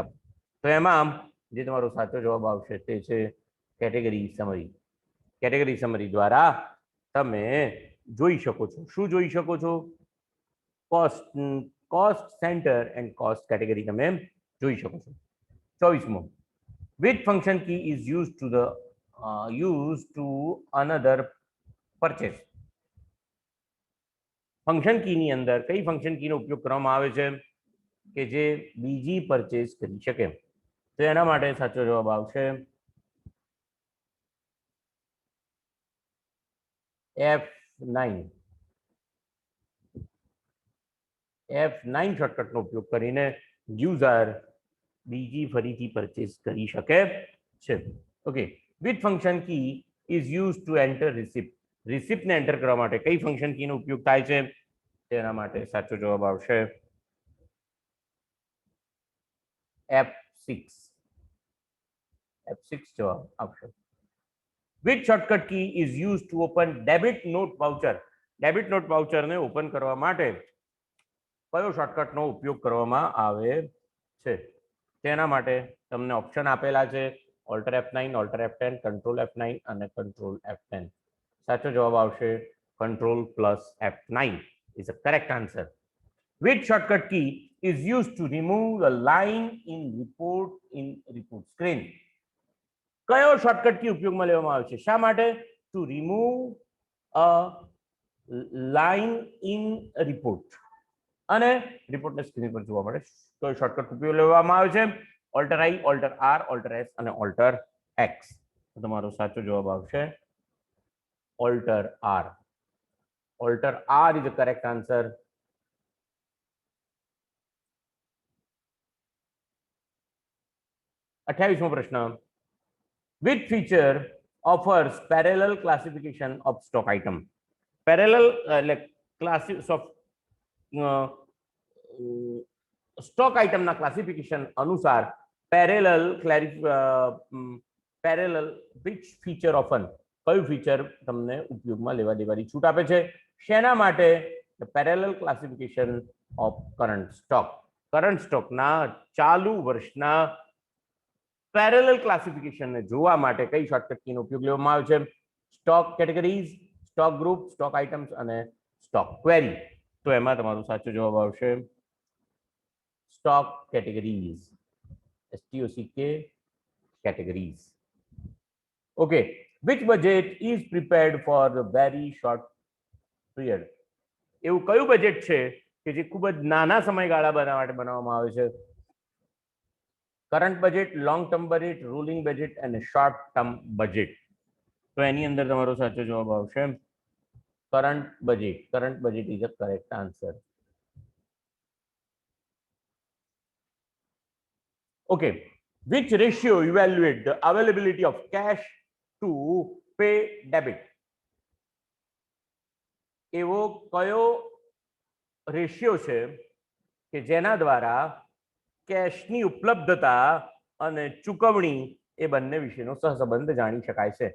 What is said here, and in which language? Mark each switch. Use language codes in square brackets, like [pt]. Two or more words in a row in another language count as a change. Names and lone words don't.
[gu] તો એમાં જે તમારો સાચો જવાબ આવશે તે છે [en] category summary. category summary [gu] દ્વારા તમે જોઈ શકો છો. શું જોઈ શકો છો? [en] cost centre and cost category [gu] તમે જોઈ શકો છો. 24મો. [en] which function key is used to another purchase? [gu] ફંક્શન કીની અંદર કઈ ફંક્શન કીનો ઉપયોગ કરવામાં આવે છે કે જે બીજી પરચેસ કરી શકે? તો એના માટે સાચો જવાબ આવશે F9. F9 શોર્ટકટનો ઉપયોગ કરીને યુઝર બીજી ફરીથી પરચેસ કરી શકે છે. ઓકે, [en] which function key is used to enter receipt? [gu] રિસિપ્ટને એન્ટર કરવા માટે કઈ ફંક્શન કીનો ઉપયોગ થાય છે? તેના માટે સાચો જવાબ આવશે F6. F6 જવાબ આવશે. [en] which shortcut key is used to open debit note voucher? debit note [gu] વાઉચરને ઓપન કરવા માટે કયો શોર્ટકટનો ઉપયોગ કરવામાં આવે છે? તેના માટે તમને ઓપ્શન આપેલા છે ઓલ્ટર F9, ઓલ્ટર F10, કંટ્રોલ F9 અને કંટ્રોલ F10. સાચો જવાબ આવશે [en] control plus F9 is the correct answer. which shortcut key is used to remove the line in report screen? [gu] કયો શોર્ટકટ કી ઉપયોગમાં લેવામાં આવે છે? શા માટે? [en] to remove a line in report [gu] અને રિપોર્ટને સ્ક્રીન પર જોવા મળે કયો શોર્ટકટ ઉપયોગ લેવામાં આવે છે? ઓલ્ટર I, ઓલ્ટર R, ઓલ્ટર S અને ઓલ્ટર X. તમારો સાચો જવાબ આવશે ઓલ્ટર R. [en] ઓલ્ટર R is the correct answer. [gu] અઠ્યાવીસમો પ્રશ્ન. [en] which feature offers parallel classification of stock item? [gu] પેરેલલ એટલે [en] classes of stock [gu] આઇટમના ક્લાસિફિકેશન અનુસાર પેરેલલ [en] which feature often [gu] કયું ફીચર તમને ઉપયોગમાં લેવા દેવાની છૂટ આપે છે? શેના માટે? [en] parallel classification of current stock. [gu] કરંટ સ્ટોકના ચાલુ વર્ષના પેરેલલ ક્લાસિફિકેશનને જોવા માટે કઈ શોર્ટકટ કીનો ઉપયોગ લેવામાં આવે છે? [en] stock categories, stock group, stock items અને stock query. [gu] તો એમાં તમારો સાચો જવાબ આવશે [en] stock categories. STOCK categories. Okay, which budget is prepared for the very short period? [gu] એવું કયું બજેટ છે કે જે ખૂબ જ નાના સમયગાળા માટે બનાવવામાં આવે છે? [en] current budget, long term budget, ruling budget અને short term budget. [gu] તો એની અંદર તમારો સાચો જવાબ આવશે [en] current budget. current budget is the correct answer. Okay, which ratio evaluate the availability of cash to pay debit? [gu] એવો કયો રેશિયો છે કે જેના દ્વારા કેશની ઉપલબ્ધતા અને ચૂકવણી એ બંને વિશેનો સહસંબંધ જાણી શકાય છે?